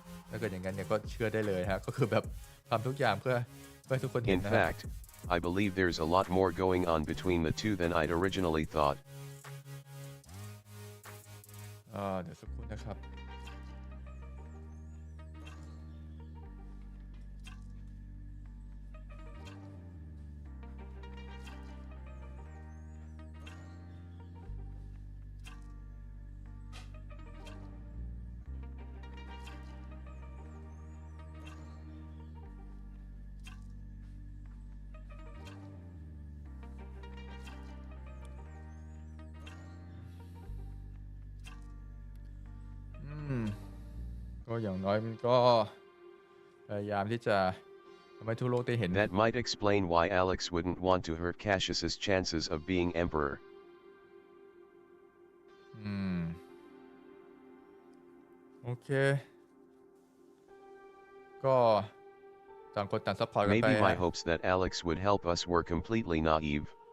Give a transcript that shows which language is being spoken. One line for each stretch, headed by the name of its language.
Thai: ถ้าเกิดอย่างนั้นเนี่ยก็เชื่อได้เลยฮะก็คือแบบทำทุกอย่างเพื่อให้ทุกคนเห็น
English: In
Thai: นะ
English: fact, I believe there's a lot more going on between the two than I'd originally thought.
Thai: เดี๋ยวสักครู่นะครับ ก็อย่างน้อยมันก็พยายามที่จะทำให้ทั่วโลกได้เห็น
English: That might explain why Alex wouldn't want to hurt Cassius's chances of being emperor.
Thai: โอเคก็ต่างคนต่างซัพพอร์ตกันไป
English: Maybe my hopes that Alex would help us were completely naive.